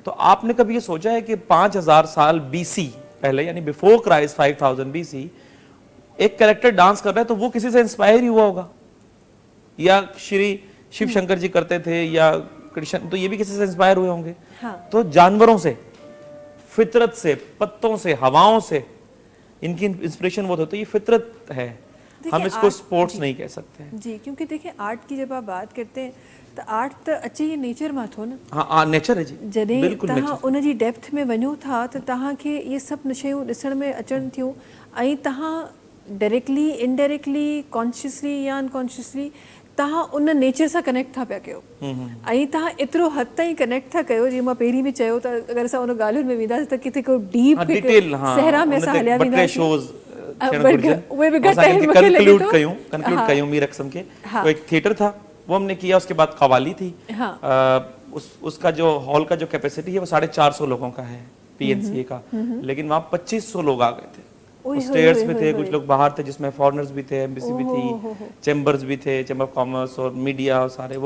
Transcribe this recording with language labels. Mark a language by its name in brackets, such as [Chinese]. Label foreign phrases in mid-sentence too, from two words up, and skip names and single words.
[Urdu] تو آپ نے کبھی یہ سوچا ہے کہ 5000 سال BC پہلے، یعنی [English] before Christ [Urdu] 5000 BC، ایک کیریکٹر ڈانس کر رہا ہے تو وہ کسی سے انسپائر ہی ہوا ہوگا، یا شری شیو شنکر جی کرتے تھے یا کرشن، تو یہ بھی کسی سے انسپائر ہوئے ہوں گے. ہاں. تو جانوروں سے، فطرت سے، پتوں سے، ہواؤں سے ان کی انسپریشن بہت ہوتی ہے. یہ فطرت ہے، ہم اس کو سپورٹس نہیں کہہ سکتے ہیں جی، کیونکہ دیکھیے آرٹ کی جب آپ بات کرتے ہیں تو آرٹ تو اچھے یہ نیچر میں [Sindhi] थो न। [Urdu] ہاں، نیچر ہے جی, [Sindhi] जॾहिं [Urdu] بالکل [Sindhi] तव्हां [Urdu] نیچر. [Sindhi] उन जी डेप्थ में वञो था त तव्हांखे इहे सभु शयूं ॾिसण में अचनि थियूं ऐं तव्हां [English] directly indirectly consciously [Sindhi] या अनकॉन्शियसली तव्हां उन नेचर सां कनेक्ट था पिया कयो ऐं तव्हां एतिरो हद ताईं कनेक्ट था कयो, जीअं मां पहिरीं बि चयो त अगरि असां उन ॻाल्हियुनि में वेंदासीं त किथे को डीप डिटेल सहरा में असां हलिया वेंदासीं। उहे बि घटि आहिनि मूंखे लॻे थो। कंक्लूड कयूं मीर अक्सम के। [Urdu] تو ایک تھیٹر تھا وہ ہم نے کیا، اس کے بعد قوالی تھی۔ اس کا جو ہال کا جو کیپیسٹی ہے وہ 450 لوگوں کا ہے پی این سی اے کا، لیکن وہاں 2500 لوگ آ گئے تھے. سٹیئرز میں تھے، کچھ لوگ باہر تھے جس میں فارنرز بھی تھے، ایمبیسی بھی تھی، چیمبرز بھی تھے, एम्बेसी भी थी, चैम्बर्स भी थे, [English] Chamber of Commerce [Urdu] اور میڈیا اور سارے.